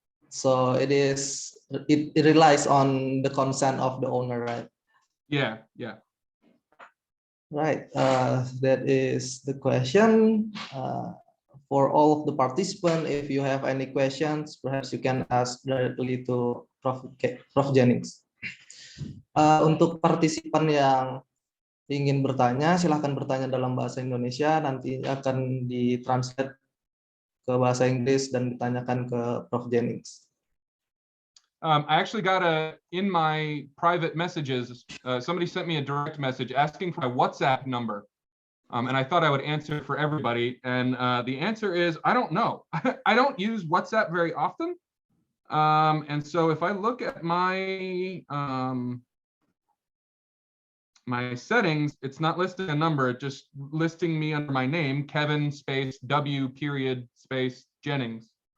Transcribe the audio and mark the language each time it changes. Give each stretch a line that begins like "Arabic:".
English: So it relies on the consent of the owner, right? Yeah. Right. That is the question. For all of the participants, if you have any questions, perhaps you can ask directly to Prof. Jennings.
Indonesian: Untuk partisipan yang ingin bertanya, silahkan bertanya dalam bahasa Indonesia, nanti akan ditranslate ke bahasa Inggris dan ditanyakan ke Prof. Jennings.
English: I actually got in my private messages, somebody sent me a direct message asking for my WhatsApp number. And I thought I would answer for everybody. And the answer is, I don't know. I don't use WhatsApp very often. And so if I look at my my settings, it's not listing a number, it's just listing me under my name, Kevin space W period space Jennings.